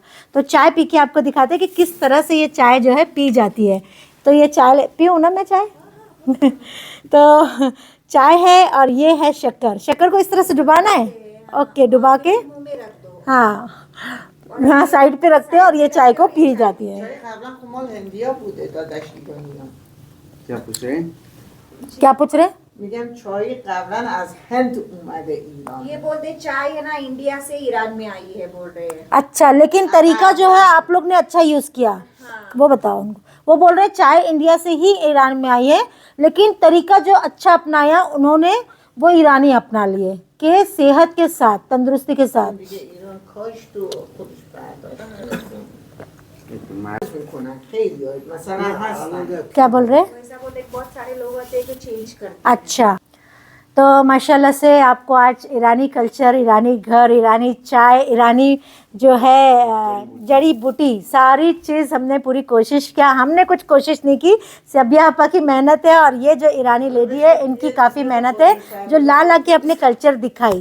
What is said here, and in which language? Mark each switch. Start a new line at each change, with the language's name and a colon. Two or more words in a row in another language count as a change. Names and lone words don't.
Hindi: तो चाय पी के आपको दिखाते हैं कि किस तरह से ये चाय जो है पी जाती है। तो ये चाय पीऊँ ना मैं चाय तो चाय है और ये है शक्कर। शक्कर को इस तरह से डुबाना है, ओके, डुबा के हाँ हाँ साइड पे रखते हैं और ये चाय को पी जाती है।
Persian: قبلا خب مال هندیا بوده داداش ایرانی‌ها.
Hindi: क्या पूछ रहे हैं? क्या पूछ रहे हैं?
Persian: میگم چای قبلا از هند اومده ایران.
Hindi: ये बोलते चाय है ना इंडिया से ईरान में आई है बोल रहे हैं। अच्छा, लेकिन तरीका जो है आप लोग ने अच्छा यूज़ किया, वो बताओ उनको। वो बोल रहे हैं चाय इंडिया से ही ईरान में आई है, लेकिन तरीका जो अच्छा अपनाया उन्होंने वो ईरानी अपना लिए कि सेहत के साथ, तंदुरुस्ती के साथ।
Persian: دیگه ایران کاش تو خودش برداشت میکنن خیلی مثلا هستن.
Hindi: क्या बोल रहे हैं? ऐसा बोलते बहुत सारे लोग होते हैं कि चेंज करते अच्छा, तो माशाल्लाह से आपको आज ईरानी कल्चर, ईरानी घर, ईरानी चाय, ईरानी जो है जड़ी बूटी, सारी चीज़ हमने पूरी कोशिश किया। हमने कुछ कोशिश नहीं की, सबिया आपा की मेहनत है और ये जो ईरानी लेडी है इनकी काफ़ी मेहनत है जो ला के अपने कल्चर दिखाई।